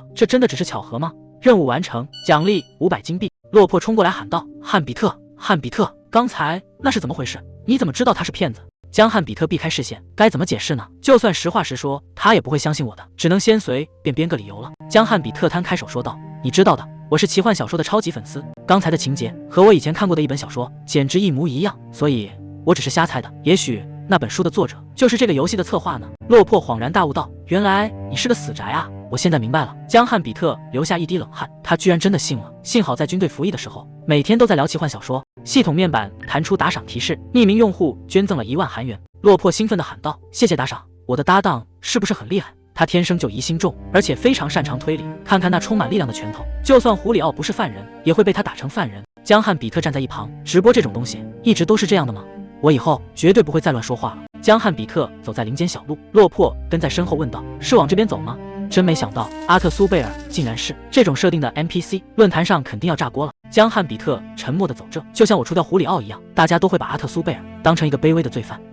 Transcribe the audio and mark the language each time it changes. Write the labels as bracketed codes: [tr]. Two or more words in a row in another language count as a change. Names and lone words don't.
[zh] 這真的只是巧合嗎？任務完成，獎勵500金幣。落魄衝過來喊道：“漢比特，漢比特，剛才那是怎麼回事？你怎麼知道他是騙子？” 江漢比特避開視線，該怎麼解釋呢？就算實話實說，他也不會相信我的，只能先隨便編個理由了。江漢比特攤開手說道：“你知道的，我是奇幻小說的超級粉絲，剛才的情節和我以前看過的一本小說簡直一模一樣，所以我只是瞎猜的。也許那本書的作者就是這個遊戲的策劃呢。”落魄恍然大悟道：“原來你是個死宅啊！我現在明白了。” 江漢比特流下一滴冷汗，他居然真的信了。幸好在軍队服役的時候，每天都在聊奇幻小說。系統面板彈出打賞提示，匿名用戶捐贈了1萬韓元。落魄興奮地喊道：“謝謝打賞！我的搭檔是不是很厲害？他天生就疑心重，而且非常擅長推理。看看那充滿力量的拳頭，就算胡里奧不是犯人，也會被他打成犯人。” 江漢比特站在一旁，直播這種東西一直都是這樣的嗎？我以後絕對不會再亂說話了。江漢比特走在林間小路，落魄跟在身後問道：“是往這邊走嗎？” 真沒想到阿特蘇貝爾竟然是這種設定的 NPC， 論壇上肯定要炸鍋了。江漢比特沉默地走着，就像我除掉胡里奧一樣，大家都会把阿特蘇貝爾當成一個卑微的罪犯。